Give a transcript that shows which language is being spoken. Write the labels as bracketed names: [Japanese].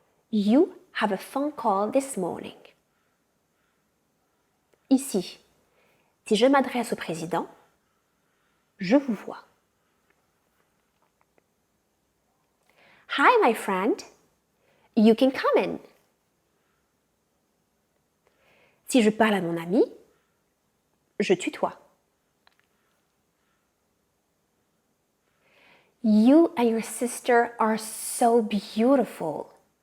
[English] You have a phone call this morning. [French] Ici, si je m'adresse au président, je vous vois. [English] Hi, my friend. You can come in. [French] Si je parle à mon ami, je tutoie. [English] You and your sister are so beautiful.